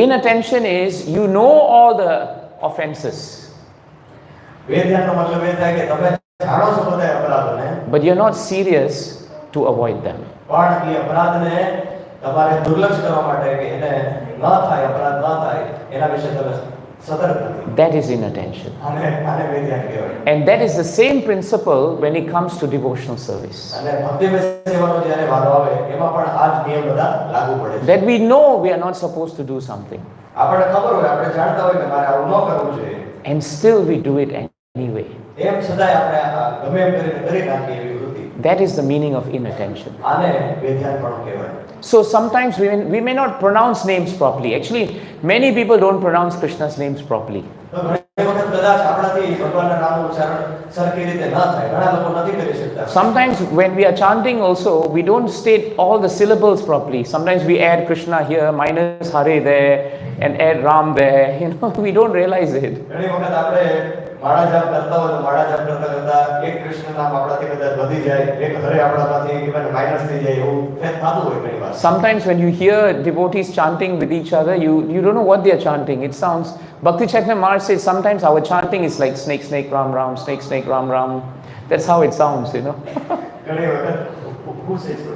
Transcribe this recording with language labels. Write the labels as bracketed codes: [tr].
[en] Inattention is you know all the offenses. [gu] બેધ્યાનનો મતલબ એ થાય કે તમે જાણો છો બધા અપરાધોને [en] but you're not serious to avoid them. [gu] પણ એ અપરાધને તમારે દુર્લક્ષ કરવા માટે કે એને ન થાય અપરાધ ન થાય એના વિશે તમે સતર્ક નથી. [en] That is inattention. [gu] આને બેધ્યાન કહેવાય. [en] And that is the same principle when it comes to devotional service. [gu] અને ભક્તિમય સેવાનો જ્યારે વારો આવે એમાં પણ આ જ નિયમ બધા લાગુ પડે છે. [en] That we know we are not supposed to do something. [gu] આપણે ખબર હોય, આપણે જાણતા હોય કે મારે આવું ન કરવું જોઈએ. [en] And still we do it anyway. [gu] એમ છતાંય આપણે ગમે એમ કરીને કરી નાખીએ એવી વૃત્તિ. [en] That is the meaning of inattention. [gu] આને બેધ્યાનપણું કહેવાય. [en] So sometimes we may not pronounce names properly. Actually, many people don't pronounce Krishna's names properly. [gu] તો ઘણી વખત કદાચ આપણાથી ભગવાનના નામનું ઉચ્ચારણ સરખી રીતે ન થાય. ઘણા લોકો નથી કરી શકતા. [en] Sometimes when we are chanting also, we don't state all the syllables properly. Sometimes we add Krishna here, minus Hare there, and add Ram there. You know, we don't realize it. [gu] ઘણી વખત આપણે માળા જાપ કરતા હોય તો માળા જાપ કરતા કરતા એક કૃષ્ણ નામ આપણાથી કદાચ વધી જાય, એક હરે આપણામાંથી even માઇનસ થઈ જાય, એવું થતું હોય ઘણી વાર. [en] Sometimes when you hear devotees chanting with each other, you don't know what they are chanting. It sounds, Bhakti Chaitanya Maharaj says sometimes our chanting is like snake, snake, Ram, Ram, snake, snake, Ram, Ram. That's how it sounds, you know. [gu] ઘણી વખત [en] who says so?